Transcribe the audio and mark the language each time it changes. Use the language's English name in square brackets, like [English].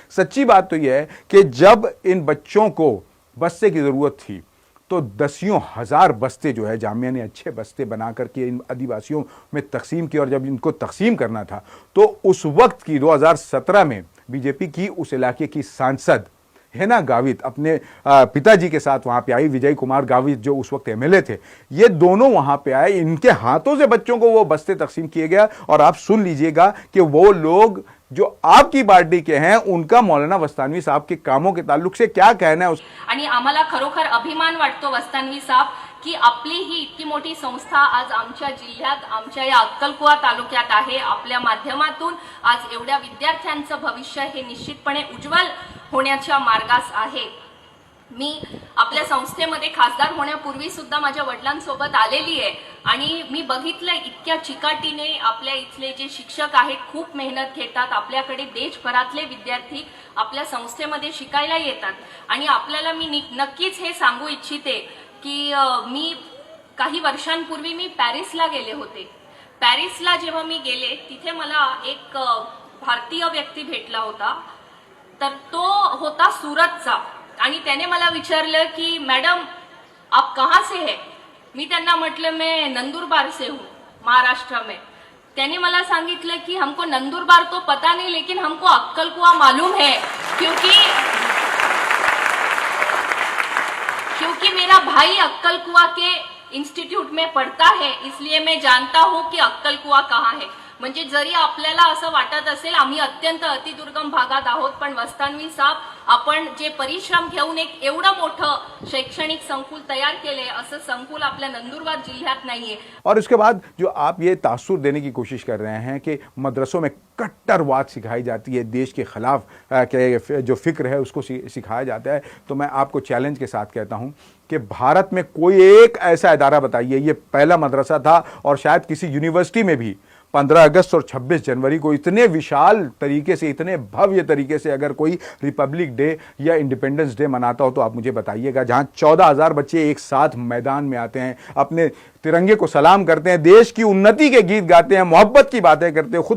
[Hindi] सच्ची बात तो यह है कि जब इन बच्चों को बस्ते की जरूरत थी तो दसियों हजार बस्ते जो है जामिया ने अच्छे बस्ते बना करके इन आदिवासियों में तकसीम किए। और जब इनको तकसीम करना था तो उस वक्त की 2017 में बीजेपी की उस इलाके की सांसद हेना गावित अपने पिताजी के साथ वहां पे आई, विजय कुमार गावित जो उस वक्त एमएलए थे, ये दोनों वहां पे आए। इनके हाथों से बच्चों को वो बस्ते तकसीम किए गया। और आप सुन लीजिएगा कि वो लोग जो आपकी पार्टी के हैं उनका मौलाना वस्तानवी साहब के कामों के ताल्लुक से क्या कहना है। [Marathi] आणि आम्हाला खरोखर अभिमान वाटतो वस्तानवी साहब की आपली ही इतकी मोठी संस्था आज आमच्या जिल्ह्यात आमच्या या अक्कलकुवा तालुक्यात आहे। आपल्या माध्यमातून आज एवढ्या विद्यार्थ्यांचं भविष्य हे निश्चितपणे उज्ज्वल होण्याच्या मार्गास आहे। मी आपल्या संस्थेमध्ये खासदार होण्यापूर्वी सुद्धा माझ्या वडिलांसोबत आलेली आहे आणि मी बघितलं इतक्या चिकाटीने आपल्या इथले जे शिक्षक आहेत खूप मेहनत घेतात। आपल्याकडे देशभरातले विद्यार्थी आपल्या संस्थेमध्ये शिकायला येतात आणि आपल्याला मी नक्कीच हे सांगू इच्छिते की मी काही वर्षांपूर्वी मी पॅरिसला गेले होते। पॅरिसला जेव्हा मी गेले तिथे मला एक भारतीय व्यक्ती भेटला होता, तर तो होता सूरतचा आणि त्याने मला विचारलं कि [Hindi] मैडम आप कहाँ से है। [Marathi] मी त्यांना म्हटलं [Hindi] मैं नंदुरबार से हूँ, महाराष्ट्र में। [Marathi] त्याने मला सांगितलं [Hindi] कि हमको नंदुरबार तो पता नहीं लेकिन हमको अक्कलकुआ मालूम है क्योंकि मेरा भाई अक्कलकुआ के इंस्टिट्यूट में पढ़ता है, इसलिए मैं जानता हूँ कि अक्कलकुआ कहाँ है। [Marathi] म्हणजे जरी आपल्याला असं वाटत असेल आम्ही अत्यंत अतिदुर्गम भागात आहोत, पण वस्तानवी साहब आपण जे परिश्रम घेऊन एक एवढं मोठं शैक्षणिक संकुल तयार केले, असं संकुल आपल्या नंदुरबार जिल्ह्यात नाहीये। [Hindi] और उसके बाद जो आप ये तासुर देने की कोशिश कर रहे हैं कि मदरसों में कट्टरवाद सिखाई जाती है, देश के खिलाफ के जो फिक्र है उसको सिखाया जाता है, तो मैं आपको चैलेंज के साथ कहता हूं कि भारत में कोई एक ऐसा इदारा बताइए, ये पहला मदरसा था और शायद किसी यूनिवर्सिटी में भी 15 अगस्त और 26 जनवरी को इतने विशाल तरीके से, इतने भव्य तरीके से अगर कोई रिपब्लिक डे या इंडिपेंडेंस डे मनाता हो तो आप मुझे बताइएगा, जहां 14,000 बच्चे एक साथ मैदान में आते हैं, अपने तिरंगे को सलाम करते हैं, देश की उन्नति के गीत गाते हैं, मोहब्बत की बातें करते हैं।